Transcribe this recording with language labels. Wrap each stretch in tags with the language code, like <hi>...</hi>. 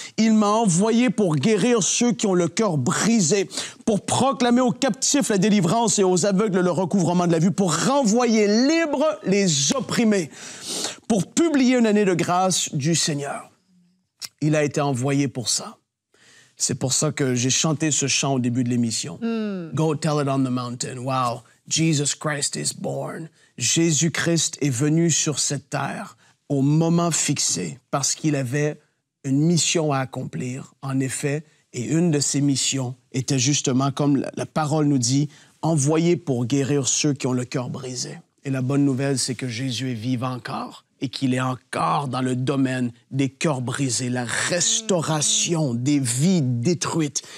<fr>Il m'a envoyé pour guérir ceux qui ont le cœur brisé, pour proclamer aux captifs la délivrance et aux aveugles le recouvrement de la vue, pour renvoyer libres les opprimés, pour publier une année de grâce du Seigneur. » Il a été envoyé pour ça. C'est pour ça que j'ai chanté ce chant au début de l'émission.</fr> <en>Go tell it on the mountain. Wow, Jesus Christ is born.</en> <fr>Jésus-Christ est venu sur cette terre au moment fixé, parce qu'il avait une mission à accomplir, en effet, et une de ces missions était justement, comme la parole nous dit, envoyé pour guérir ceux qui ont le cœur brisé. Et la bonne nouvelle, c'est que Jésus est vivant encore et qu'il est encore dans le domaine des cœurs brisés, la restauration des vies détruites.</fr>